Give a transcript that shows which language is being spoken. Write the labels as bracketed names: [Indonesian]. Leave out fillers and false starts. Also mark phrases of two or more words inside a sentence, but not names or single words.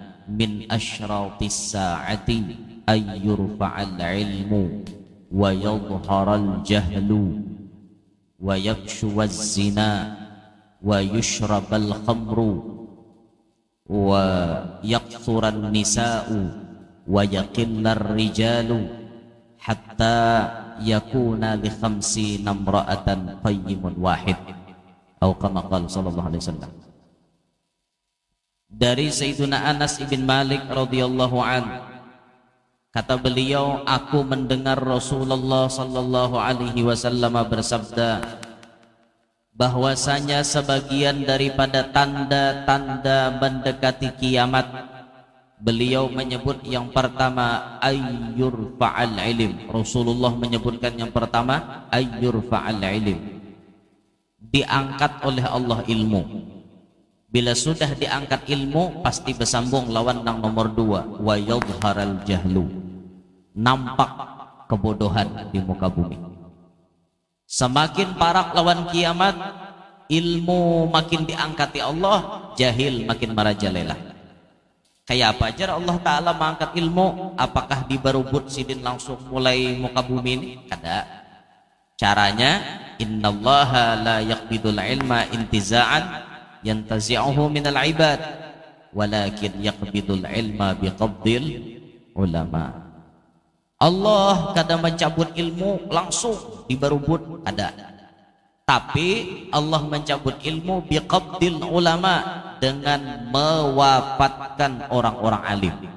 [Arabic] من أشراط الساعة أن يرفع العلم ويظهر الجهل ويكثر الزنا ويشرب الخمر ويكثر النساء ويقل الرجال حتى يكون لخمسين امرأة قيم واحد, atau كما قال صلى الله عليه وسلم. [Banjar] Dari Sayyiduna Anas ibn Malik [Arabic] رضي الله عن, [Banjar] kata beliau, aku mendengar Rasulullah [Arabic] صلى الله عليه وسلم [Banjar] bersabda bahwasanya sebagian daripada tanda-tanda mendekati kiamat, beliau menyebut yang pertama [Arabic] أن يرفع العلم. [Banjar] Rasulullah menyebutkan yang pertama [Arabic] أن يرفع العلم, [Banjar] diangkat oleh Allah ilmu. Bila sudah diangkat ilmu, pasti bersambung lawan yang nomor dua, [Arabic] ويظهر الجهل, [Banjar] nampak kebodohan di muka bumi. Semakin parak lawan kiamat, ilmu makin diangkati Allah, jahil makin merajalela. Kayak apa aja Allah Ta'ala mengangkat ilmu? Apakah dibarubut sidin langsung mulai muka bumi ini? Kada. Caranya, [Arabic] إن الله لا يقبض العلم انتزاعا ينتزعه من العباد ولكن يقبض العلم بقبض العلماء. [Banjar] Allah kadang mencabut ilmu langsung dibarubut, ada. Tapi Allah mencabut ilmu [Arabic] بقبض العلماء, [Banjar] dengan mewafatkan orang-orang alim.